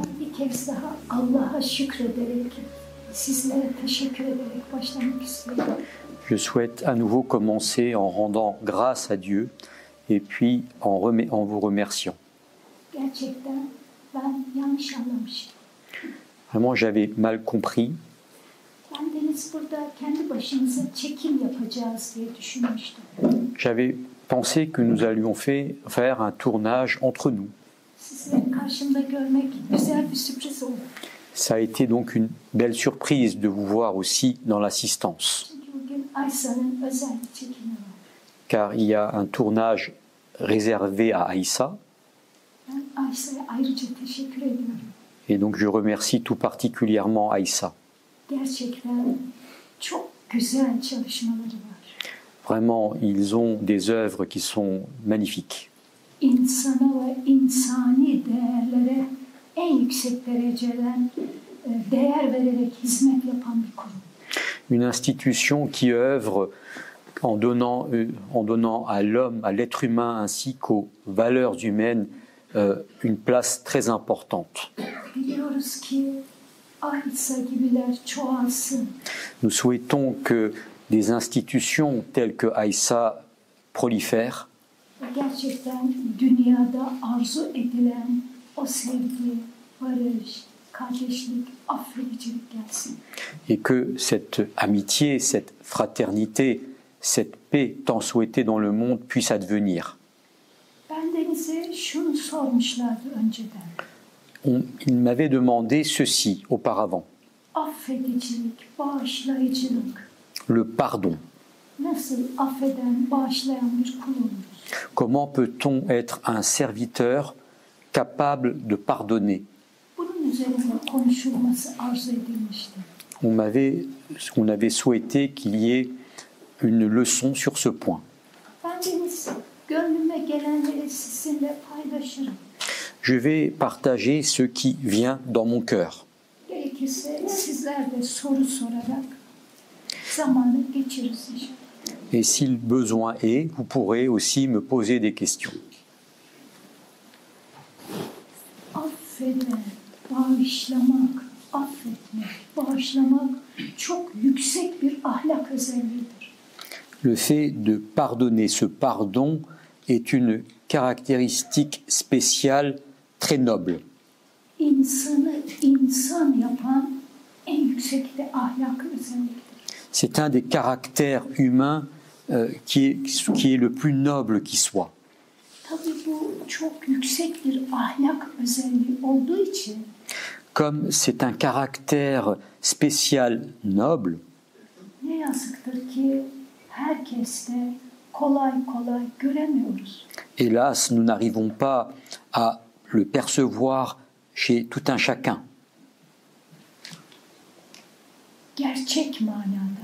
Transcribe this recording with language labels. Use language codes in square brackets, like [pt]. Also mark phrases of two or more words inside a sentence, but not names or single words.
[tr] bir kez daha Allah'a şükrederek, sizlere teşekkür ederek başlamak istiyorum. [fr] Je souhaite à nouveau commencer en rendant grâce à Dieu et puis en vous remerciant. [tr] Gerçekten ben yanlış anlamışım. [fr] Vraiment, j'avais mal compris. [tr] Ben Deniz burada kendi başımıza çekim yapacağız diye düşünmüştüm. [fr] J'avais pensé que nous allions faire un tournage entre nous. [tr] Sizi karşımda görmek güzel bir sürpriz oldu. [fr] Ça a été donc une belle surprise de vous voir aussi dans l'assistance. [tr] Çünkü bugün Aysa'nın özel bir çekimi var. [fr] Car il y a un tournage réservé à Aïssa. [tr] Ben Aysa'ya ayrıca teşekkür ediyorum. [fr] Et donc je remercie tout particulièrement Aïssa. [tr] Gerçekten çok güzel çalışmaları var. [fr] Vraiment, ils ont des œuvres qui sont magnifiques. [tr] İnsana ve insani değerlere en yüksek dereceden değer vererek hizmet yapan bir kurum. [fr] Une institution qui œuvre en donnant à l'homme, à l'être humain ainsi qu'aux valeurs humaines une place très importante. [tr] Biliyoruz ki Aysa gibiler çoğalsın. [fr] Nous souhaitons que des institutions telles que Aïssa prolifèrent [tr] Gerçekten dünyada arzu edilen o sevgi, barış, kardeşlik, affedicilik gelsin. [fr] et que cette amitié, cette fraternité, cette paix tant souhaitée dans le monde puisse advenir. [tr] Ben Deniz'e şunu sormuşlardı önceden. [fr] Il m'avait demandé ceci auparavant, [tr] Affedicilik, bağışlayıcılık. [fr] le pardon. [tr] Nasıl affeden, bağışlayan bir kul oluruz? [fr] Comment peut-on être un serviteur capable de pardonner? [tr] Bunun üzerine konuşulması arzu edilmişti. [fr] On avait souhaité qu'il y ait une leçon sur ce point. [tr] Ben Deniz, gönlüme gelenleri sizinle paylaşırım. [fr] Je vais partager ce qui vient dans mon cœur. [tr] Gerekirse sizler de soru sorarak zamanı geçiririz inşallah. [fr] Et si le besoin est, vous pourrez aussi me poser des questions. [tr] Affeden, bağışlamak, affetmek, bağışlamak çok yüksek bir ahlak özelliğidir. [fr] Le fait de pardonner, ce pardon est une caractéristique spéciale très noble. [tr] İnsanı insan yapan en yüksek de ahlak özelliktir. [fr] C'est un des caractères humains qui est le plus noble qui soit. [tr] Tabii bu çok yüksek bir ahlak özelliği olduğu için [fr] Comme c'est un caractère spécial noble, [tr] ne yazıktır ki herkeste kolay kolay göremiyoruz. [fr] hélas, nous n'arrivons pas à le percevoir chez tout un chacun. [tr] Gerçek manada